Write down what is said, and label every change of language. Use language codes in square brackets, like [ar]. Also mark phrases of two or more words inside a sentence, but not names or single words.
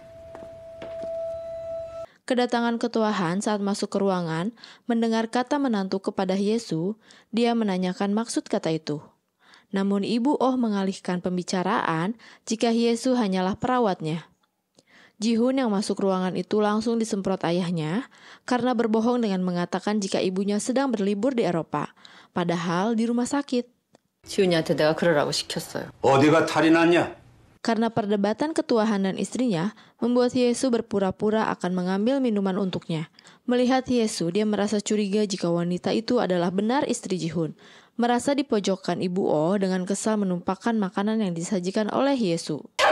[id] Kedatangan ketua Han saat masuk ke ruangan, mendengar kata menantu kepada Hye-soo, dia menanyakan maksud kata itu. Namun Ibu Oh mengalihkan pembicaraan jika Hye-soo hanyalah perawatnya. Ji-hun yang masuk ruangan itu langsung disemprot ayahnya karena berbohong dengan mengatakan jika ibunya sedang berlibur di Eropa, padahal di rumah sakit. [ko] 지훈이한테 내가 그러라고 시켰어요. 어디가 탈이 났냐? [id] Karena perdebatan ketua Han dan istrinya membuat Hye-soo berpura-pura akan mengambil minuman untuknya. Melihat Hye-soo, dia merasa curiga jika wanita itu adalah benar istri Ji-hun. Merasa dipojokkan Ibu Oh dengan kesal menumpahkan makanan yang disajikan oleh Hye-soo.